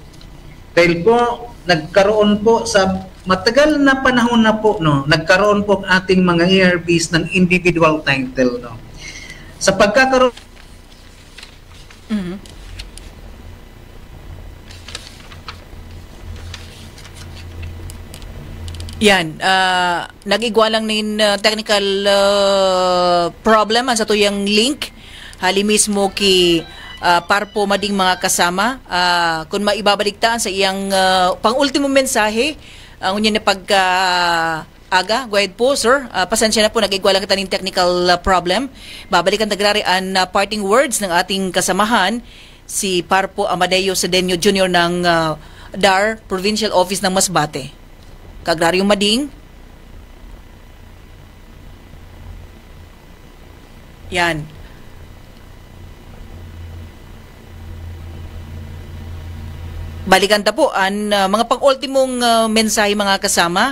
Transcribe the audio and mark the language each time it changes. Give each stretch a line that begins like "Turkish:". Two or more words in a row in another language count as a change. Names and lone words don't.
Filipino: Dahil po nagkaroon po sa matagal na panahon na po, no, nagkaroon po ang ating mga ERBs ng individual title. No. Sa pagkakaroon yan,
Bikol: nag-igwalang nin technical problem sa tuyang link. Hali mismo ki Parpo Mading mga kasama. Kung maibabaligtaan sa iyang pang-ultimo mensahe, ang unyan na aga,
English: go ahead
Bikol: po, sir. Pasensya na po, nag-igwalang kita nin technical problem.
Filipino: Babalikan tagrari ang parting words ng ating kasamahan, si Parpo Amadeo Sedeño Jr. ng DAR Provincial Office ng Masbate.
Bikol: Kaagraryong Mading. Yan. Balikan ta po ang mga pang-ultimong mensahe mga kasama.